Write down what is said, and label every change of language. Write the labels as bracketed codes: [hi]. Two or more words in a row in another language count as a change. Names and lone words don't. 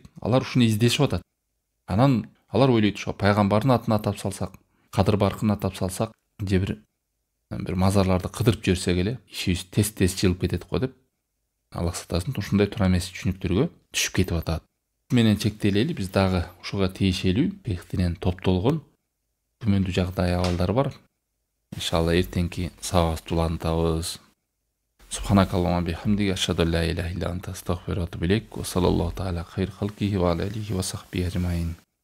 [ky] Алар ушуну издешип атат. Анан алар ойлойт, ошо пайгамбардын атын атап салсак, Кадыр баркын атап салсак, же бир мазарларды кыдырып жиберсек эле ишибиз тез жылып кетет го деп. Аллах сактасын, ушундай туура эмес түшүнүктөргө түшүп кетип атат. Менен чектелели, биз дагы ушуга тиешелүү бехтинен топтолгон күмөндүү жагдай абалдар бар. Иншалла эртеңки сабагыбызды улантабыз. [ar] سبحانك اللهم بحمدك، أشهد أن لا إله إلا أنت، أستغفرك وأتوب إليك. وصلى الله تعالى خير خلقه وعلى آله وصحبه أجمعين.